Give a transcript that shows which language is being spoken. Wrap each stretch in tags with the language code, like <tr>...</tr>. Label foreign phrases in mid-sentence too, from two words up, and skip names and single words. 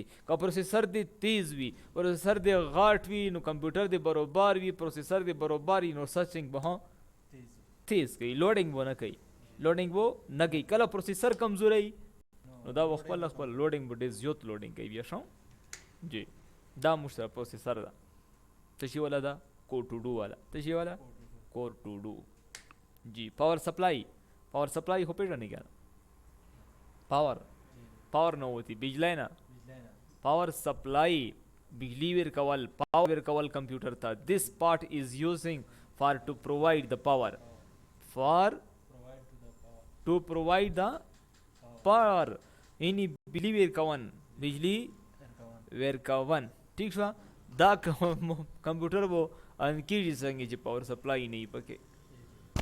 <ps>که پروسیسر دی تیز وي، پروسیسر دی غاټ وي، نو کمپیوټر دی برابر وي، پروسیسر دی برابر وي، نو سرچینګ به تیز کوي، لوډینګ به نه کوي، لوډینګ به نه کوي. کله پروسیسر کمزوری نو دا خپل خپل لوډینګ به ډېر زیات لوډینګ کوي. بیا شو جی دا موږ سره پروسیسر ده. څه شي والا ده؟ کور ټو ډو والا. څه شي والا؟ کور ټو ډو. جی</ps> <en>power supply, power supply</en> <ps>خو پیژنې کنه؟ پاور نه وتی بجلی نه،</ps> <en>power supply</en> <ps>بجلی ورکول، پاور ورکول کمپیوټر ته.</ps> <en>this part is using for to provide the power, for to provide the power</en> <ps>یعنی بجلی ورکون، بجلی ورکون. ٹھیک شو. دا کمپیوټر وو ان کیږي څنګه چې پاور سپلائی نه پکې.</ps>